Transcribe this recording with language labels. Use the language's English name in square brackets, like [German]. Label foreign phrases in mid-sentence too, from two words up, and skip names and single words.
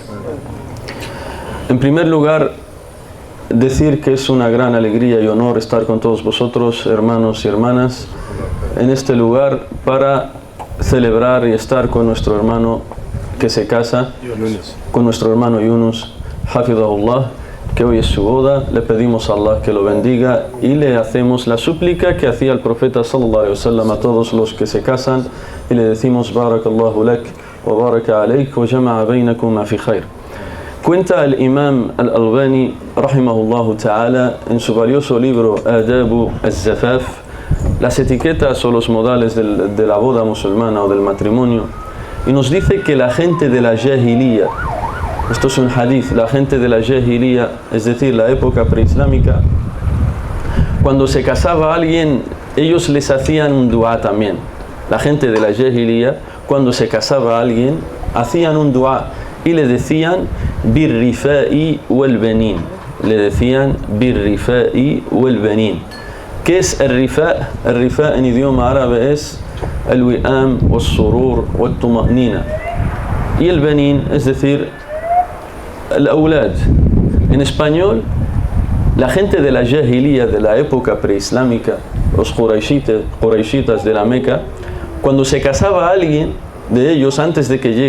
[Spanish] En primer lugar, decir que es una gran alegría y honor estar con todos vosotros, hermanos y hermanas, en este lugar para celebrar y estar con nuestro hermano que se casa, con nuestro hermano Yunus, Hafidahullah, que hoy es su boda. Le pedimos a Allah que lo bendiga y le hacemos la súplica que hacía el profeta [Arabic] صلى الله عليه وسلم [Spanish] a todos los que se casan, y le decimos [Arabic] بارك الله لك وبارك عليك وجمع بينكما في خير. [Spanish] Cuenta el imam al-Albani [Arabic] رحمه الله تعالى [Spanish] en su valioso libro Adabu al-Zafaf, las etiquetas o los modales de la boda musulmana o del matrimonio, y nos dice que la gente de la Jahiliya, esto es un hadith, la gente de la Jahiliya, es decir, la época preislámica, cuando se casaba alguien, ellos les hacían un dua también. La gente de la Jahiliya, cuando se casaba alguien, hacían un dua y le decían [Arabic] بالرفاء والبنين. [Spanish] Le decían [Arabic] بالرفاء والبنين. [Spanish] ¿Qué es el rifa'? El rifa' en idioma árabe es el [Arabic] الوئام والسرور والطمأنينة. [Spanish] Y el banin, es decir, el aulad. En español, la gente de la Jahiliya, de la época preislámica, los Quraishitas de la Meca, cuando se casaba alguien de ellos antes de que